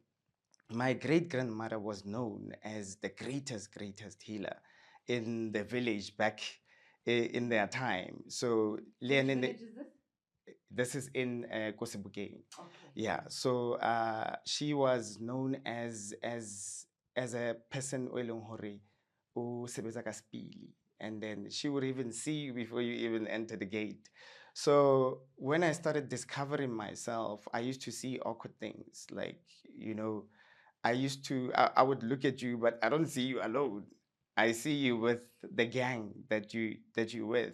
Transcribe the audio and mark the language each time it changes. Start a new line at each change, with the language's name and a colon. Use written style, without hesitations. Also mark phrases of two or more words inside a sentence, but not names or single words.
English: My great grandmother was known as the greatest healer in the village back in their time. So, Which village is this? this is in Kosebukeng. Okay. Yeah. So she was known as a person
Southern Sotho: o e leng hore o sebetsa ka Spili.
English: And then she would even see you before you even enter the gate. So when I started discovering myself, I used to see awkward things. Like, I would look at you, but I don't see you alone. I see you with the gang that you with.